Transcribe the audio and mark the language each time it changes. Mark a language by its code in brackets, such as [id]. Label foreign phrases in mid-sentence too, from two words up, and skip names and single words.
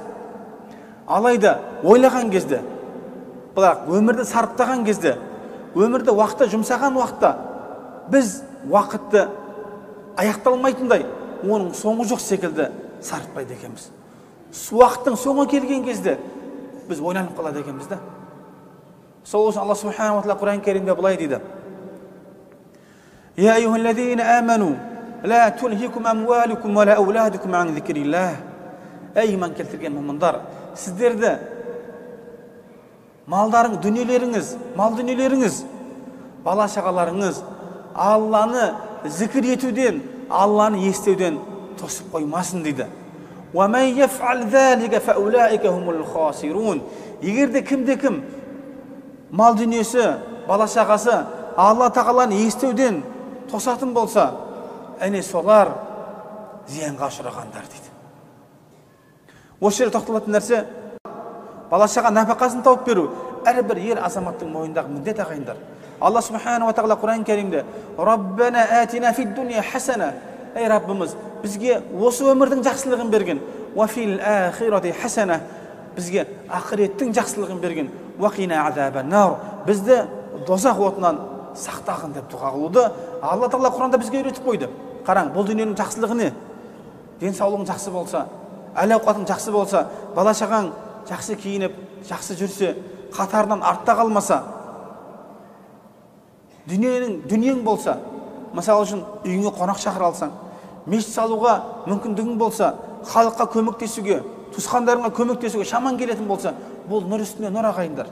[kk] Алайда ойлаған кезде, бірақ өмірді сарыптаған кезде, өмірді уақытта жұмсаған уақытта, біз уақытты аяқталмайтындай, оның соңы жоқ секілді сарытпайды екенбіз. Уақыттың соңы келген кезде біз ойланып қалады екенбіз да. Сол үшін Алла [ar] سبحانه وتعالى [kk] Құран Кәрімде былай дейді: [ar] يا أيها الذين آمنوا لا تلهكم أموالكم ولا أولادكم عن ذكر الله. [kk] Ей иман келтірген мұмындар, сіздерді малдарың, дүниелеріңіз, мал дүниелеріңіз, бала шағаларыңыз Алланы зікір етуден, Алланы естеуден тосып қоймасын дейді. Егерде кімде-кім мал дүниесі, бала шағасы Алла тағаланы естеуден тосатын болса, әне солар зиянға ұшырағандар дейді. Осы жерде тоқталатын нәрсе, бала шаға нәпақасын тауып беру әрбір ер азаматтың мойнындағы міндет ағайындар. Алла [ar] سبحانه وتعالى [kk] Құран кәрімде [ar] ربنا آتنا في الدنيا حسنة, [kk] ей Раббымыз, бізге осы өмірдің жақсылығын берген, [ar] وفي الآخرة حسنة, [kk] бізге ақыреттің жақсылығын берген, [ar] وقنا عذاب النار, [kk] бізді дозақ отынан сақтағын деп дұға қылуды Алла тағала Құранда бізге үйретіп қойды. Қараң, бұл дүниенің жақсылығы не? Денсаулығың жақсы болса, әл-ауқатың жақсы болса, бала шағаң жақсы киініп, жақсы жүрсе, қатарынан артта қалмаса, дүниең болса, мысалы үшін үйіңе қонақ шақыра алсаң, мешіт салуға мүмкіндігің болса, халыққа көмектесуге, туысқандарыңа көмектесуге шаман келетін болса, бұл нұр үстіне нұр ағайындар.